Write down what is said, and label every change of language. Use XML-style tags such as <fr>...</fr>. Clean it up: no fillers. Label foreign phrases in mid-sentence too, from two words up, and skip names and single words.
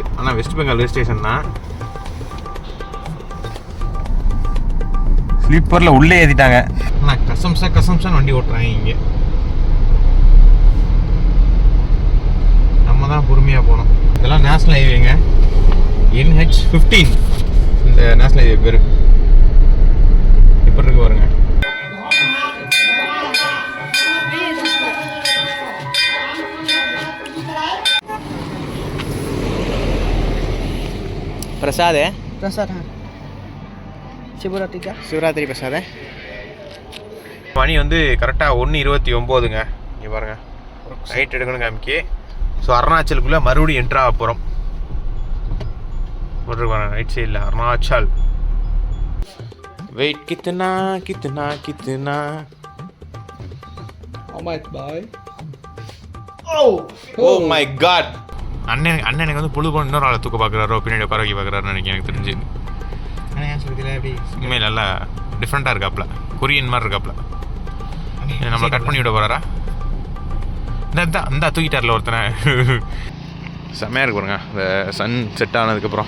<ta>ஆனால் வெஸ்ட் பெங்கால் ரெஜிஸ்ட்ரேஷன் தான். ஸ்லீப்பரில் உள்ளே ஏற்றிட்டாங்க. ஆனால் கசம்சான்னு வண்டி ஓட்டுறாங்க இங்கே. நம்ம தான் பொறுமையாக போகணும். இதெல்லாம் நேஷ்னல் ஹைவேங்க, NH15 இந்த</ta> <en>National Highway</en> <ta>பேர். இப்போ இருக்கு பாருங்க.</ta> <hi>प्रसाद है, प्रसाद हाँ शिवरात्रि का</hi> <ta>சிவராத்திரி பிரசாத. மணி வந்து கரெக்டாக 1:29ங்க. இங்கே பாருங்க, நைட் எடுக்கணும் காமிக்கி. ஸோ அருணாச்சலுக்குள்ளே மறுபடியும் என்ட்ரு ஆக போகிறோம். போட்டுருப்பாங்க</ta> <en>right side</en> <ta>அருணாச்சல்.</ta> <hi>வெயிட் कितना कितना कितना.</hi> <en>Oh my boy. Oh my God.</en> <ta>அண்ணனுக்கு வந்து பொழுது போன இன்னொரு ஆளை தூக்க பார்க்குறாரோ, பின்னாடி உட்கார வைக்க பார்க்குறாருன்னு நினைக்கிறேன். எனக்கு தெரிஞ்சு எப்படி உண்மையில் நல்லா டிஃப்ரெண்ட்டாக இருக்காப்புல, கொரியன் மாதிரி இருக்காப்புல. நம்மளை கட் பண்ணி விட போகிறாரா? இந்த தூக்கிட்டார்ல ஒருத்தனை. செம்மையாக இருக்கு பாருங்க இந்த</ta> <en>sun set</en> <ta>ஆனதுக்கப்புறம்.</ta>